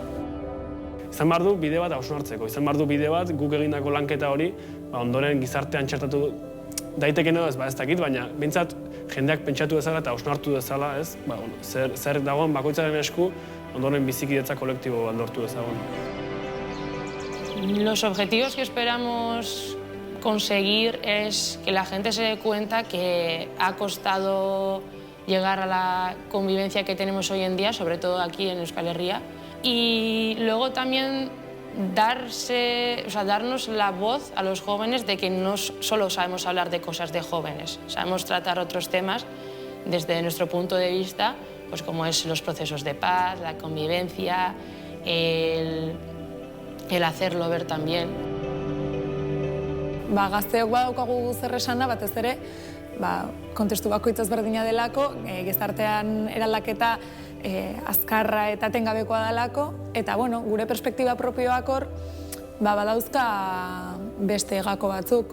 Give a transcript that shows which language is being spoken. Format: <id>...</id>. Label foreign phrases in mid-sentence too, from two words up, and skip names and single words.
<eu>Izan behar du bide bat hausnartzeko, izan behar du bide bat guk egindako lanketa hori ondoren gizartean txertatu daiteken edo ez dakit, baina bintzat jendeak pentsatu dezala eta hausnartu dezala, ez? Zer dagoen bakoitzaren esku ondoren bizikidetza kolektibo bat lortu dezagon.</eu> <es>Los objetivos que esperamos conseguir es que la gente se dé cuenta que ha costado llegar a la convivencia que tenemos hoy en día, sobre todo aquí en Euskal Herria, y luego también darnos la voz a los jóvenes de que no solo sabemos hablar de cosas de jóvenes, sabemos tratar otros temas desde nuestro punto de vista, pues como es los procesos de paz, la convivencia, el hacerlo ver también.</es> <eu>Gazteok badaukagu zer esana, batez ere, kontestu bakoitz ezberdina delako, gizartean eraldaketa azkarra eta etengabekoa delako, eta gure perspektiba propioak hor badauzka beste gako batzuk.</eu>